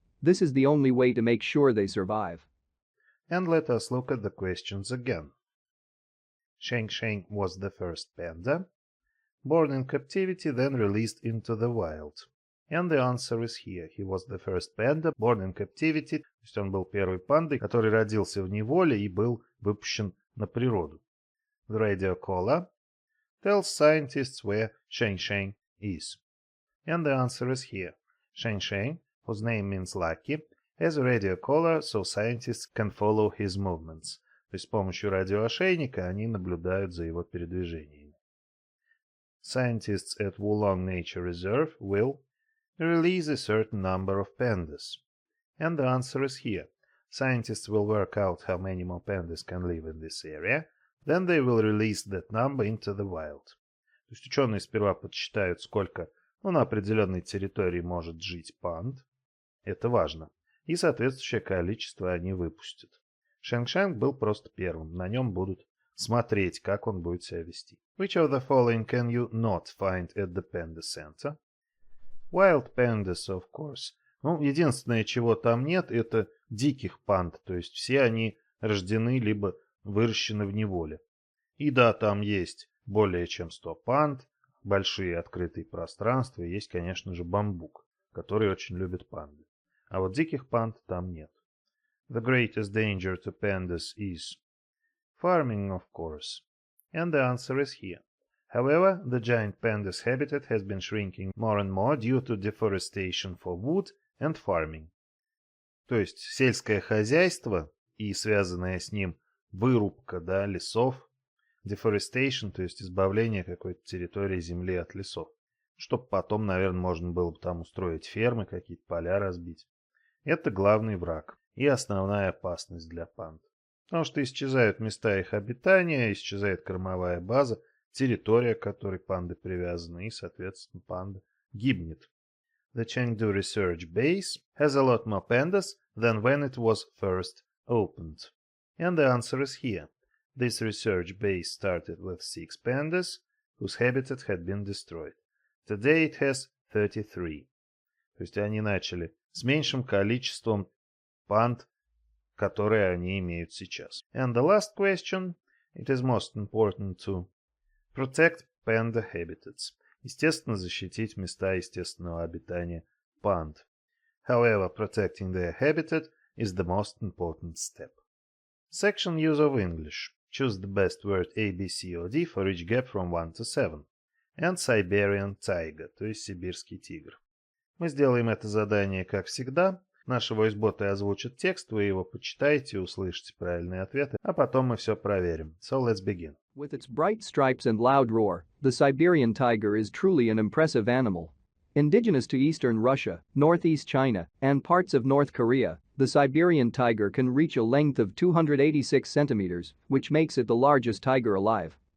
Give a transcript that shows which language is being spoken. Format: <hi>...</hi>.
<en>This is the only way to make sure they survive. And let us look at the questions again. Shang-Shang was the first panda, born in captivity, then released into the wild. And the answer is here. He was the first panda, born in captivity.</en> <ru>То есть он был первой пандой, который родился в неволе и был выпущен на природу.</ru> <en>The radio collar tells scientists where Shang-Shang is. And the answer is here. Shang-Shang, whose name means lucky, has a radio collar, so scientists can follow his movements.</en> <ru>То есть с помощью радиоошейника они наблюдают за его передвижениями.</ru> <en>Scientists at Wulong Nature Reserve will release a certain number of pandas. And the answer is here. Scientists will work out how many more pandas can live in this area, then they will release that number into the wild.</en> <ru>То есть ученые сперва подсчитают, сколько на определенной территории может жить панд. Это важно. и соответствующее количество они выпустят. Шэнг-Шэнг был просто первым, на нем будут смотреть, как он будет себя вести.</ru> <en>Which of the following can you not find at the panda center? Wild pandas, of course.</en> <ru>Ну, единственное, чего там нет, это диких панд, то есть все они рождены либо выращены в неволе. И да, там есть более чем 100 панд, большие открытые пространства, и есть, конечно же, бамбук, который очень любят панды. А вот диких панд там нет.</ru> <en>The greatest danger to pandas is farming, of course. And the answer is here. However, the giant panda's habitat has been shrinking more and more due to deforestation for wood and farming.</en> <ru>То есть сельское хозяйство и связанная с ним вырубка, да, лесов, deforestation, то есть избавление какой-то территории земли от лесов, чтобы потом, наверное, можно было бы там устроить фермы, какие-то поля разбить. Это главный враг и основная опасность для панд. Потому что исчезают места их обитания, исчезает кормовая база, территория, к которой панды привязаны, и, соответственно, панда гибнет.</ru> <en>The Chengdu Research Base has a lot more pandas than when it was first opened. And the answer is here. This research base started with 6 pandas, whose habitat had been destroyed. Today it has 33.</en> <ru>То есть они начали с меньшим количеством панд, которые они имеют сейчас.</ru> <en>And the last question, it is most important to protect panda habitats.</en> <ru>Естественно, защитить места естественного обитания панд.</ru> <en>However, protecting their habitat is the most important step. Section Use of English. Choose the best word A, B, C or D for each gap from 1 to 7. And Siberian tiger,</en> <ru>то есть сибирский тигр. Мы сделаем это задание, как всегда. Наши войс-боты озвучат текст, вы его почитаете, услышите правильные ответы, а потом мы все проверим.</ru> <en>So let's begin. With its bright stripes and loud roar, the Siberian tiger is truly an impressive animal. Indigenous to eastern Russia, northeast China, and parts of North Korea, the Siberian tiger can reach a length of 286 centimeters, which makes it the largest tiger alive.</en>